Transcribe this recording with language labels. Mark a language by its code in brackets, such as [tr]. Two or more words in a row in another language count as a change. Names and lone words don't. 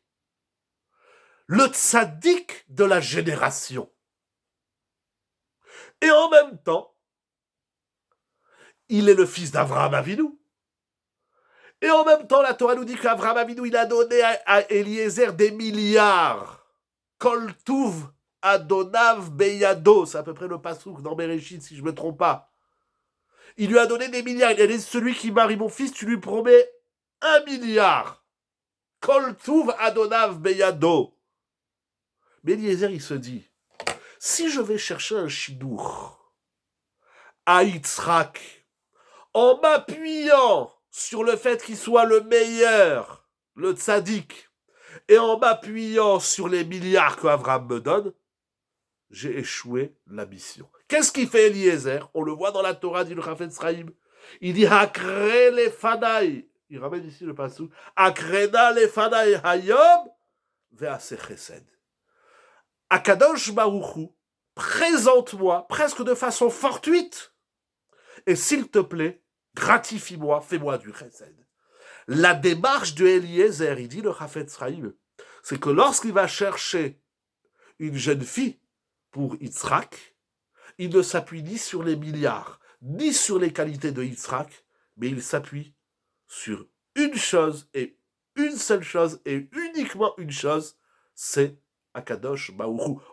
[fr] Le tzaddik de la génération. Et en même temps, il est le fils d'Avraham Avinu. Et en même temps, la Torah nous dit qu'Avraham Avinu, il a donné à Eliezer des milliards. [he] כל טוב אדוניו בידו. [fr] C'est à peu près le passouk dans Bereshit, si je ne me trompe pas. Il lui a donné des milliards. Il a dit, celui qui marie mon fils, tu lui promets 1 milliard. [he] כל טוב אדוניו בידו. [fr] Mais Eliezer, il se dit, si je vais chercher un chidour à Yitzhak, en m'appuyant sur le fait qu'il soit le meilleur, le tzaddik, et en m'appuyant sur les milliards que Abraham me donne, j'ai échoué la mission. Qu'est-ce qu'il fait Eliezer? On le voit dans la Torah, dit le Chafetz Chaim. Il dit [he] הקרה לפני. [fr] Il ramène ici le passage. [he] הקרה נא לפני היום ועשה חסד. [fr] Akadosh Baruch Hu, présente-moi presque de façon fortuite, et s'il te plaît, gratifie-moi, fais-moi du chesed. La démarche de Eliezer, il dit le Chafetz Chaim, c'est que lorsqu'il va chercher une jeune fille pour Yitzhak, il ne s'appuie ni sur les milliards, ni sur les qualités de Yitzhak, mais il s'appuie sur une chose, et une seule chose, et uniquement une chose, c'est Akadosh Baruch Hu.